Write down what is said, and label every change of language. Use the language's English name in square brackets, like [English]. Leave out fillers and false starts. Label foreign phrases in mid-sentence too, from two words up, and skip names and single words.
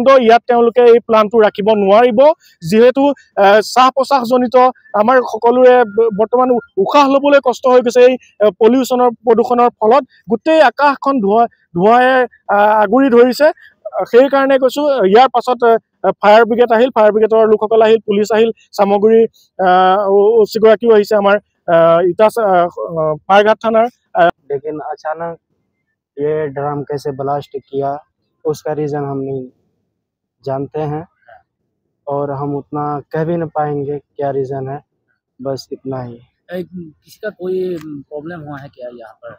[Assamese] ইয়াত তেওঁলোকে এই প্লানটো ৰাখিব নোৱাৰিব, যিহেতু শ্বাস প্ৰশ্বাসজনিত আমাৰ সকলোৰে বৰ্তমান উশাহ ল'বলৈ কষ্ট হৈ গৈছে এই প্ৰদূষণৰ ফলত। গোটেই আকাশখন ধোঁৱাই আগুৰি ধৰিছে। সেইকাৰণে কৈছোঁ, ইয়াৰ পাছত [English] fire brigade [Assamese] আহিল, [English] fire brigade [Assamese] লোকসকল আহিল, পুলিচ আহিল, সামগ্ৰী OC-গৰাকীও আহিছে আমাৰ ইটা পাৰঘাট থানাৰ। [Hindi] लेकिन अचानक ये ड्रम कैसे ब्लास्ट किया उसका रीज़न हम नहीं जानते हैं और हम उतना कह भी नहीं पाएंगे क्या रीज़न है, बस इतना ही। किसी का कोई प्रॉब्लम हुआ है क्या यहाँ पर?